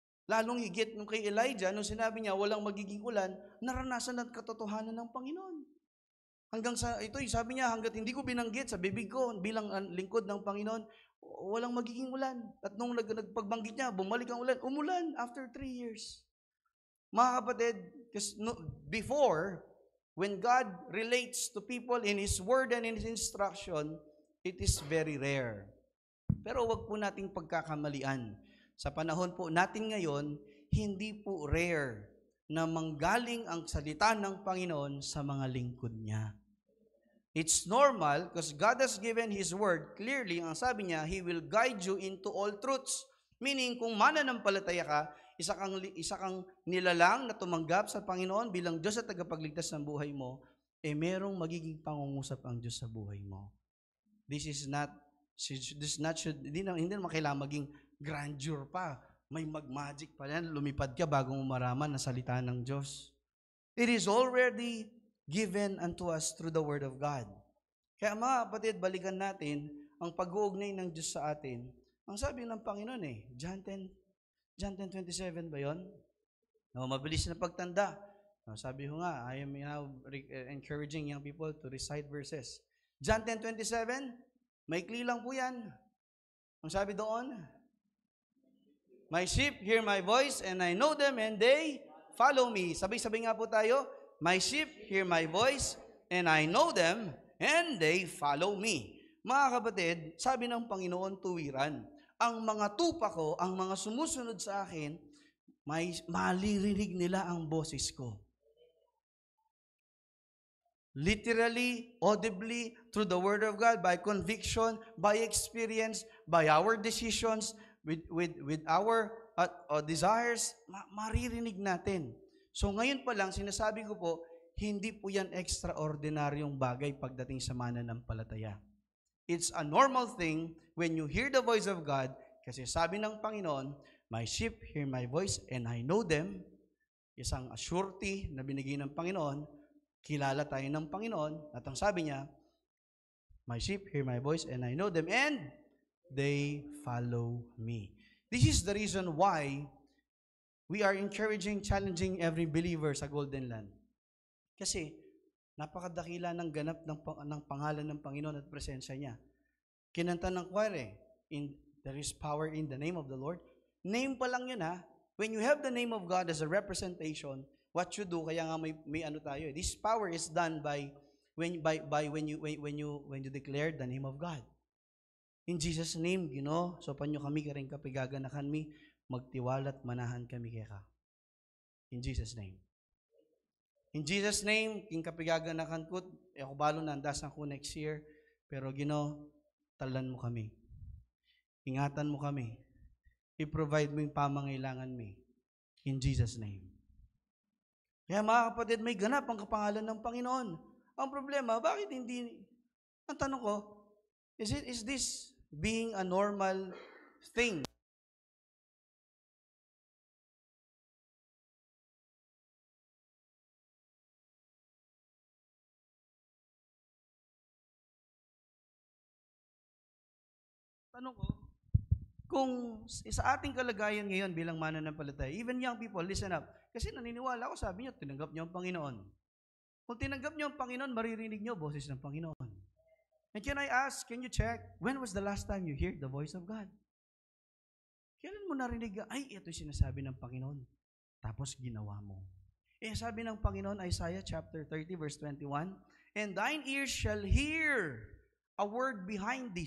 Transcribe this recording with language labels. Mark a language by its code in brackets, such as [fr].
[tl] Lalong higit nung kay Elijah, nung sinabi niya, walang magiging ulan, naranasan at katotohanan ng Panginoon. Hanggang sa ito, sabi niya, hanggat hindi ko binanggit sa bibig ko bilang lingkod ng Panginoon, walang magiging ulan. At nung nagpagbanggit niya, bumalik ang ulan, umulan [en] after 3 years. [tl] Mga kapatid, [en] before, when God relates to people in His word and in His instruction, it is very rare. [tl] Pero wag po nating pagkakamalian. Sa panahon po natin ngayon, hindi po rare na manggaling ang salita ng Panginoon sa mga lingkod niya. [en] It's normal because God has given His word clearly. [tl] Ang sabi niya, [en] He will guide you into all truths. [tl] Meaning, kung mananampalataya ka, isa kang nilalang na tumanggap sa Panginoon bilang Diyos at tagapagligtas ng buhay mo, merong magiging pangungusap ang Diyos sa buhay mo. [en] This is not, [tl] hindi naman kailangan maging grandeur pa. May mag-magic pa yan, lumipad ka bago mo maraman na salita ng Diyos. [en] It is already given unto us through the Word of God. [tl] Kaya mga kapatid, balikan natin ang pag-uugnay ng Diyos sa atin. Ang sabi ng Panginoon John 10:27 ba yun? Mabilis na pagtanda. Sabi ko nga, [en] I am now encouraging young people to recite verses. [tl] John 10:27, maikli lang po yan. Ang sabi doon, [en] my sheep hear my voice and I know them and they follow me. [tl] Sabay-sabay nga po tayo, [en] my sheep hear my voice and I know them and they follow me. [tl] Mga kapatid, sabi ng Panginoon tuwiran, ang mga tupa ko, ang mga sumusunod sa akin, malirinig nila ang boses ko. [en] Literally, audibly, through the Word of God, by conviction, by experience, by our decisions, with our desires, maririnig natin. [tl] So ngayon pa lang, sinasabi ko po, hindi po yan extraordinaryong bagay pagdating sa mananampalataya. [en] It's a normal thing when you hear the voice of God, [tl] kasi sabi ng Panginoon, [en] my sheep hear my voice and I know them. [tl] Isang surety na binigay ng Panginoon, kilala tayo ng Panginoon, at ang sabi niya, [en] my sheep hear my voice and I know them and they follow me. This is the reason why we are encouraging, challenging every believer sa Golden Land. [tl] Kasi napakadakila ng ganap ng pangalan ng Panginoon at presensya niya. Kinanta ng choir [en] there is power in the name of the Lord. Name pa lang yun When you have the name of God as a representation, what you do, [tl] kaya nga may ano tayo. [en] This power is done by when you declare the name of God. In Jesus' name, [pam] so panyo kami karing kapigaganakan mi, magtiwalat manahan kami kaya ka. In Jesus' name. [en] In Jesus' name, [pam] king kapigaganakan ko, ako balo na andasan ko [en] next year, [pam] pero talan mo kami. [tl] Ingatan mo kami. [pam] I-provide mo yung pamangailangan mi. [en] In Jesus' name. [tl] Kaya mga kapatid, may ganap ang kapangalan ng Panginoon. Ang problema, bakit hindi? Ang tanong ko, [en] is this being a normal thing? [tl] Tanong ko, kung sa ating kalagayan ngayon bilang mananampalataya, [en] even young people, listen up. [tl] Kasi naniniwala ako, sabi niyo, tinanggap niyo ang Panginoon. Kung tinanggap niyo ang Panginoon, maririnig niyo boses ng Panginoon. [en] And can I ask, can you check, when was the last time you heard the voice of God? [tl] Kailan mo narinig, ito yung sinasabi ng Panginoon. Tapos ginawa mo. Sabi ng Panginoon, [en] Isaiah chapter 30, verse 21, and thine ears shall hear a word behind thee.